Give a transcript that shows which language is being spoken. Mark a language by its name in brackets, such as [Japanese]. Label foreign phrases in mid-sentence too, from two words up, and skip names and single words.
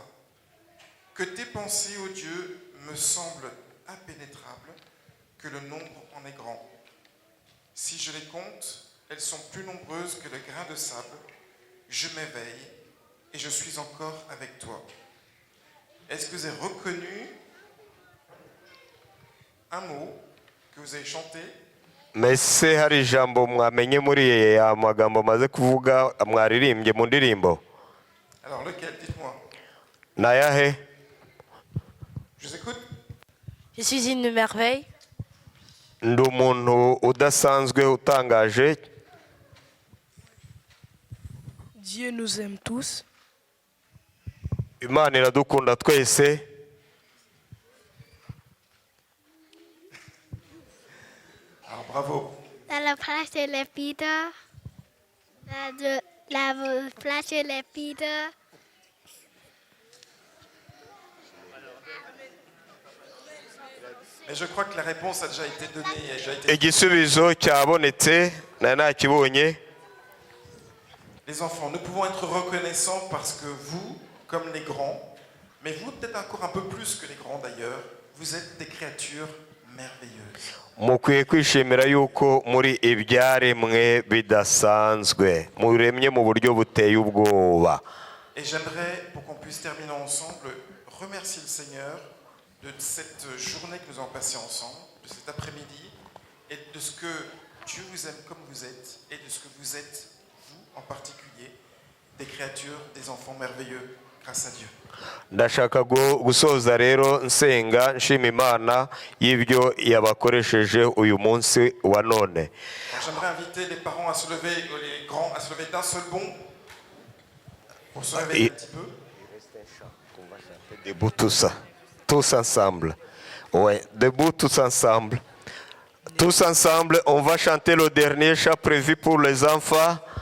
[French] Que tes pensées, ô Dieu, me semblent impénétrables, que le nombre en est grand. Si je les compte, elles sont plus nombreuses que le grain de sable. Je m'éveille et je suis encore avec toi. Est-ce que vous avez reconnu un mot que vous avez chanté? [Kinyarwanda] Mese hari ijambo mwamenye muri ya magambo maze kuvuga mwaririmbye mu ndirimbo? [French] Alors lequel, dites-moi. [Kinyarwanda] Nayahe? [French] Je vous écoute. Je suis une merveille. [Kinyarwanda] Ndi umuntu udasanzwe utangaje. [French] Dieu nous aime tous. [Kinyarwanda] Imana iradukunda twese. [French] Alors bravo. Dans la place de l'épidore. La place de l'épidore. Mais je crois que la réponse a déjà été donnée. A déjà été... [Kinyarwanda] Igisubizo cyabonetse na nakibonye. [French] Les enfants, nous pouvons être reconnaissants parce que vous, comme les grands, mais vous peut-être encore un peu plus que les grands d'ailleurs, vous êtes des créatures merveilleuses. [Kinyarwanda] Mukwiye kwishimira yuko muri ibyaremwe bidasanzwe muremye mu buryo buteye ubwoba. [French] Et j'aimerais, pour qu'on puisse terminer ensemble, remercier le Seigneur de cette journée que nous avons passée ensemble, de cet après-midi, et de ce que Dieu vous aime comme vous êtes, et de ce que vous êtes, vous en particulier, des créatures, des enfants merveilleux, grâce à Dieu. [Kinyarwanda] Ndashaka gusoza rero nsenga nshima Imana y'ibyo yabakoresheje uyu munsi wa none. [French] J'aimerais inviter les parents à se lever, les grands à se lever d'un seul bond, pour se réveiller un petit peu. Debout tous ensemble. Ouais, debout tous ensemble. Tous ensemble, on va chanter le dernier chant prévu pour les enfants.